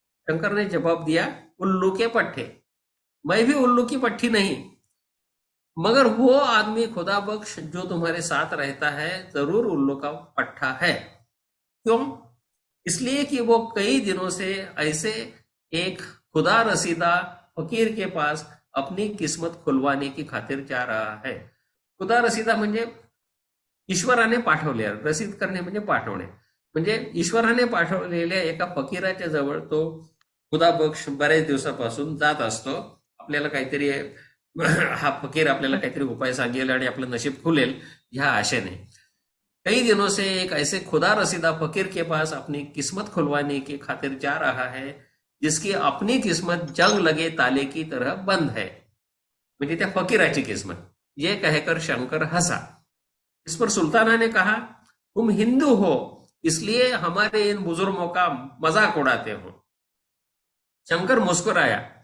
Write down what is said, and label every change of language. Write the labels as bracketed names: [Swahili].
[Hindi] शंकर ने जवाब दिया, उल्लू के पट्टे। मैं भी उल्लू की पट्टी नहीं, मगर वो आदमी खुदा बख्श जो तुम्हारे साथ रहता है जरूर उल्लू का पट्टा है। क्यों? इसलिए कि वो कई दिनों से ऐसे एक खुदा रसीदा फकीर के पास अपनी किस्मत खुलवाने की खातिर जा रहा है। [Marathi] खुदा रसीदा म्हणजे ईश्वराने पाठवले, रसीद करणे म्हणजे पाठवणे, म्हणजे ईश्वराने पाठवलेल्या एका फकीराच्या जवळ तो खुदा बख्श बऱ्याच दिवसापासून जात असतो। आपल्याला काहीतरी हा फकीर आपल्याला काहीतरी उपाय सांगेल आणि आपलं नशीब खुलेल ह्या आशेने। [Hindi] कई दिनों से एक ऐसे खुदा रसीदा फकीर के पास अपनी किस्मत खुलवाने की खातिर जा रहा है जिसकी अपनी किस्मत जंग लगे ताले की तरह बंद है, [Marathi] म्हणजे त्या फकीराची किस्मत। [Hindi] ये कहकर शंकर हंसा। इस पर सुल्ताना ने कहा, तुम हिंदू हो इसलिए हमारे इन बुजुर्गों का मजाक उड़ाते हो। शंकर मुस्कुराया।